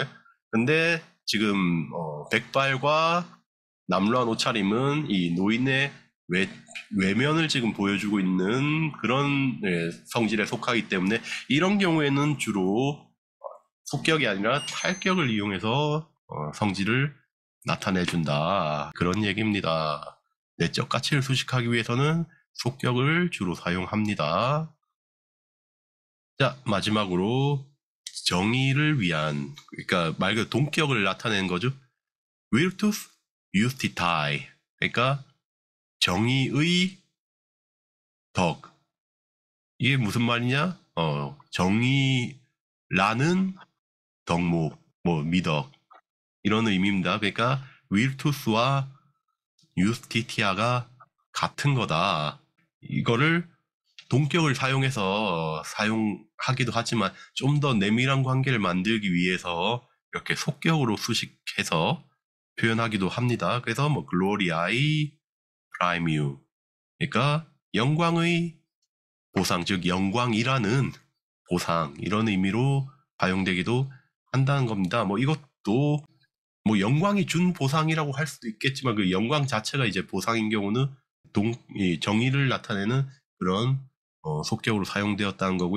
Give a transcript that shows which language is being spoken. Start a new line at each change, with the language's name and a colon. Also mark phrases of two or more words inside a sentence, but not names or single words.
Korean: 근데 지금 백발과 남루한 옷차림은 이 노인의 외면을 지금 보여주고 있는 그런 성질에 속하기 때문에 이런 경우에는 주로 속격이 아니라 탈격을 이용해서 성질을 나타내준다. 그런 얘기입니다. 내적 가치를 수식하기 위해서는 속격을 주로 사용합니다. 자, 마지막으로 정의를 위한, 그러니까 말 그대로 동격을 나타내는 거죠.
Latin: virtus justitiae,
Korean: 그러니까 정의의 덕. 이게 무슨 말이냐? 정의라는 덕목, 뭐 미덕 이런 의미입니다. 그러니까 virtus와 justitia가 같은 거다. 이거를 동격을 사용해서 사용하기도 하지만 좀 더 내밀한 관계를 만들기 위해서 이렇게 속격으로 수식해서 표현하기도 합니다. 그래서 뭐
Latin: gloriae primium
Korean: 그러니까 영광의 보상, 즉 영광이라는 보상 이런 의미로 사용되기도 한다는 겁니다. 뭐 이것도 뭐 영광이 준 보상이라고 할 수도 있겠지만 그 영광 자체가 이제 보상인 경우는 이 정의를 나타내는 그런 속격으로 사용되었다는 거고요.